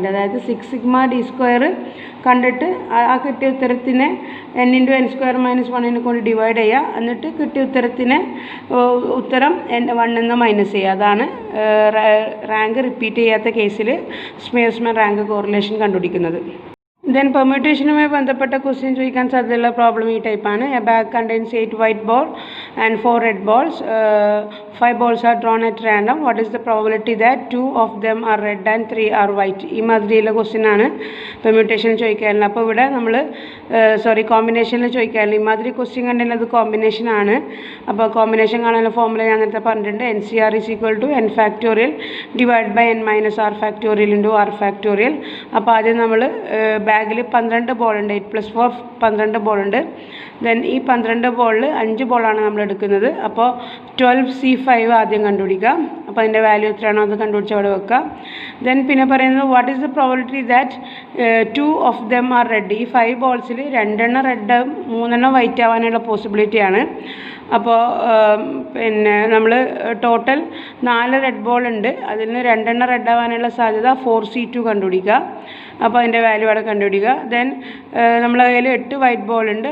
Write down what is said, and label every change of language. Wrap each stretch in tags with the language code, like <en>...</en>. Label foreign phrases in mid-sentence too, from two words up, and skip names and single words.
<ml>അതായത് 6 sigma d² കണ്ടിട്ട് ആ കിട്ടിയ ഉത്തരത്തിനെ n × n² - 1 കൊണ്ട് ഡിവൈഡ് ചെയ്യുക. എന്നിട്ട് കിട്ടിയ ഉത്തരം 1 നിന്ന് മൈനസ് ചെയ്യുക. അതാണ്</ml> <en>rank repeat</en> <ml>ചെയ്യാത്ത കേസിൽ സ്മിയർസ്മാൻ</ml> <en>rank correlation</en> <ml>കണ്ടുപിടിക്കുന്നത്. ദെൻ പെർമ്യൂട്ടേഷനുമായി ബന്ധപ്പെട്ട ക്വസ്റ്റ്യൻ ചോദിക്കാൻ സാധ്യതയുള്ള പ്രോബ്ലം ഈ ടൈപ്പാണ്.</ml> <en>a bag contains 8 white balls and 4 red balls. 5 balls are drawn at random. What is the probability that 2 of them are red and 3 are white?</en> <ml>ഈ മാതിരിയുള്ള ക്വസ്റ്റ്യൻ ആണ് പെർമ്യൂട്ടേഷൻ ചോദിക്കാനുള്ളത്. അപ്പോൾ ഇവിടെ നമ്മൾ കോമ്പിനേഷനിൽ ചോദിക്കാനില്ല. ഈ മാതിരി ക്വസ്റ്റ്യൻ കണ്ടെങ്കിൽ അത് കോമ്പിനേഷൻ ആണ്. അപ്പോൾ കോമ്പിനേഷൻ കാണാനുള്ള ഫോർമുല ഞാൻ നേരത്തെ പറഞ്ഞിട്ടുണ്ട്.</ml> <en>NCR = n factorial / n - r factorial × r factorial.</en> <ml>അപ്പോൾ ആദ്യം നമ്മൾ ബാഗിൽ 12 ബോളുണ്ട്. 8 + 4 12 ബോളുണ്ട്. ദെൻ ഈ 12 ബോളിൽ 5 ബോളാണ് നമ്മൾ എടുക്കുന്നത്. അപ്പോൾ 12C5 ആദ്യം കണ്ടുപിടിക്കുക. അപ്പോൾ അതിൻ്റെ വാല്യൂ എത്രയാണോ അത് കണ്ടുപിടിച്ച് അവിടെ വെക്കുക.</ml> <en>ദെൻ</en> <ml>പിന്നെ പറയുന്നത്</ml> <en>what is the probability that 2 of them are red.</en> <ml>ഈ 5 ബോൾസിൽ 2 റെഡും 3 വൈറ്റ് ആവാനുള്ള പോസിബിലിറ്റിയാണ്. അപ്പോൾ പിന്നെ നമ്മൾ ടോട്ടൽ 4</ml> <en>red ball</en> <ml>ഉണ്ട്. അതിൽ 2 റെഡ് ആവാനുള്ള സാധ്യത 4C2 കണ്ടുപിടിക്കുക. അപ്പോൾ അതിൻ്റെ വാല്യൂ അവിടെ കണ്ടുപിടിക്കുക. ദെൻ നമ്മളെ കയ്യിൽ 8</ml> <en>white ball</en> <ml>ഉണ്ട്.</ml>